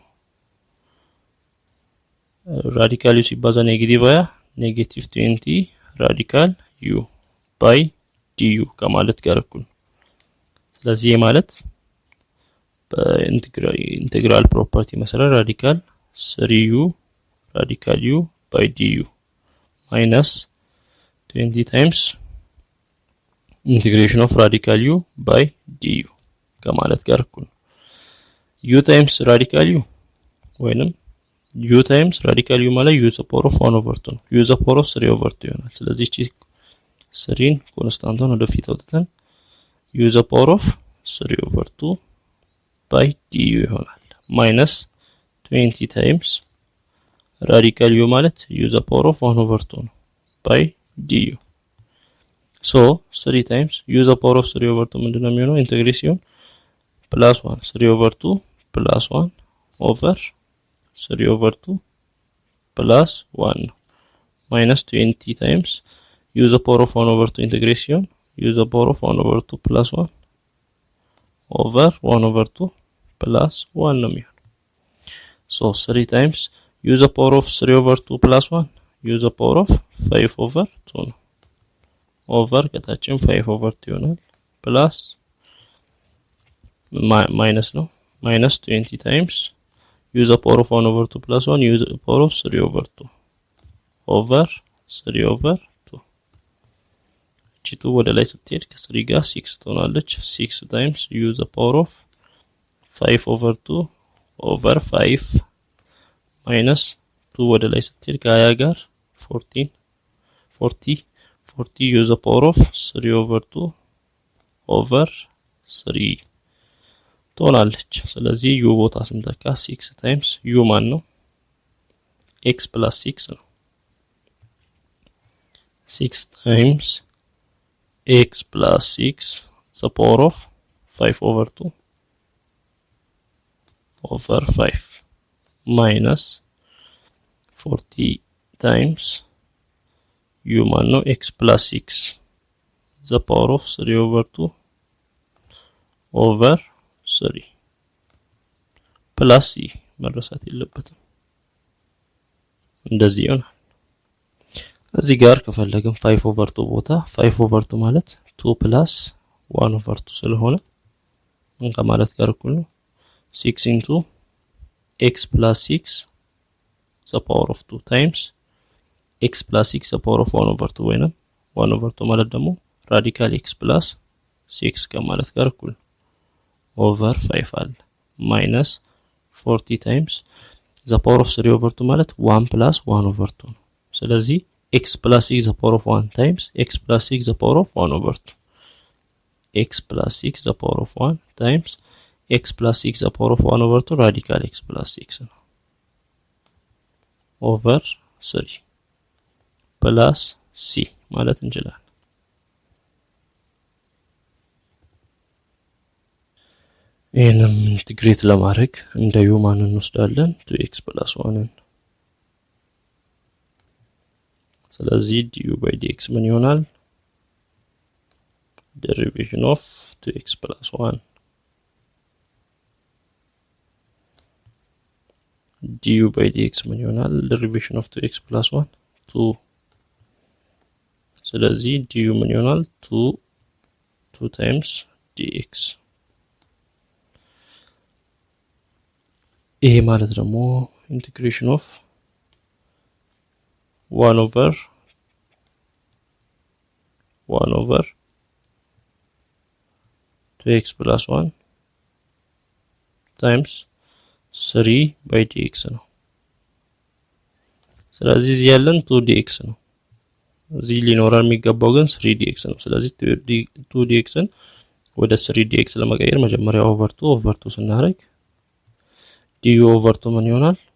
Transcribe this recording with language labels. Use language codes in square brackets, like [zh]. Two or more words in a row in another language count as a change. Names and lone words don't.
[en] radical u ሲባዛ negative 20 negative 20 ራዲካል u by du [am] ከማለት ጋር እኩል። ስለዚህ ማለት በኢንቴግራል ፕሮፐርቲ መሰረት [en] ራዲካል 3u ራዲካል u by du minus 20 times integration of radical u by du [am] ከማለት ጋር እኩል [en] u times radical u ወይንም u times radical u ማለት u the power of 1 over 2 ነው u the power of 3 over 2 [am] ይሆናል ስለዚህ እቺ 3ን ኮንስታንቷን ወደ ፊት አውጥተን [en] u the power of 3 over 2 by du ይሆናል minus 20 times radical u ማለት u the power of 1 over 2 ነው by du so 3 times u the power of 3 over 2 [am] ምንድነው የሚሆነው ኢንተግሬሽን [en] plus 1 3 over 2 plus 1 over 3 over 2 plus 1 minus 20 times u the power of 1 over 2 integration u the power of 1 over 2 plus 1 over 1 over 2 plus 1 [am] ነው የሚሆነው [en] so 3 times u the power of 3 over 2 plus 1 u the power of 5 over 2 ነው over ከታችም 5 over 2 ይሆናል plus minus ነው minus 20 times u the power of 1 over 2 plus 1 u the power of 3 over 2 over 3 over 2 [am] እቺቱ ወደ ላይ ስትሄድ ከ3 ጋር 6 ትሆናለች [en] 6 times u the power of 5 over 2 over 5 minus 2 [am] ወደ ላይ ስትሄድ ከ20 ጋር [en] 40 u the power of 3 over 2 over 3 [am] ትሆናለች ስለዚህ [en] u [am] ቦታ ስንተካ [en] 6 times u [am] ማን ነው [en] x plus 6 ነው 6 times x plus 6 the power of 5 over 2 over 5 minus 40 times u [am] ማን ነው [en] x plus 6 the power of 3 over 2 over 3 plus c [am] መረሳት የለበትም እንደዚህ ይሆናል እዚህ ጋር ከፈለግን [en] 5 over 2 ቦታ 5 over 2 ማለት 2 plus 1 over 2 [am] ስለሆነ ምን ከማለት ጋር እኩል ነው [en] 6 into x plus 6 the power of 2 times x plus 6 the power of 1 over 2 ወይንም 1 over 2 [am] ማለት ደግሞ [en] ራዲካል x plus 6 [am] ከማለት ጋር እኩል [en] over 5 አለ minus 40 times the power of 3 over 2 ማለት 1 plus 1 over 2 [am] ነው ስለዚህ [en] x plus 6 the power of 1 times x plus 6 the power of 1 over 2 x plus 6 the power of 1 times x plus 6 the power of 1 over 2 radical x plus 6 ነው over 3 plus c [am] ማለት እንችላለን ይሄንን ኢንተግሬት ለማድረግ እንደ u ማንን እንወስዳለን [en] 2x plus 1 [am] ስለዚህ [en] du by dx [am] ምን ይሆናል [en] derivation of 2x plus 1 du by dx [am] ምን ይሆናል [en] derivation of 2x plus 1 2 ስለዚህ du [am] ምን ይሆናል [en] 2 times dx [am] ይሄ ማለት ደግሞ [en] integration of 1 over 2x plus 1 times 3 by dx [am] ነው ስለዚህ እዚህ ያለን 2dx ነው እዚህ ሊኖረን የሚገባው ግን 3dx ነው ስለዚህ 2dxን ወደ 3dx ለመቀየር መጀመሪያ over 2 ስናደርግ [en] du over 2 [am] ምን ይሆናል